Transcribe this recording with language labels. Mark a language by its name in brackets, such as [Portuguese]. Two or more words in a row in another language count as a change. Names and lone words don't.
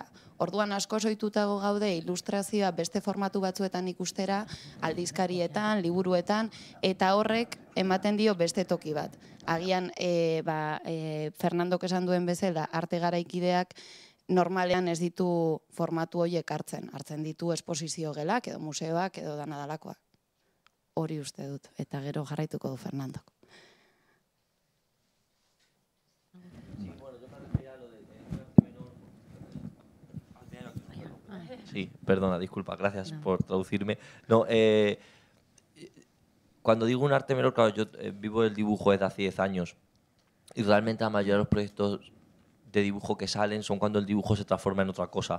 [Basque] Orduan asko soitutago gaude ilustrazioa beste formatu batzuetan ikustera, aldizkarietan, liburuetan, eta horrek ematen dio beste toki bat. Agian, Fernandok esan duen bezala, arte garaikideak normalean ez ditu formatu horiek hartzen ditu esposizio gelak, edo museoak, edo danadalakoak. Hori uste dut, eta gero jarraituko du Fernandok. [Spanish] Sí, perdona, disculpa, gracias por traducirme. No, cuando digo un arte menor, claro, yo vivo el dibujo desde hace 10 años y realmente la mayoría de los proyectos de dibujo que salen son cuando el dibujo se transforma en otra cosa.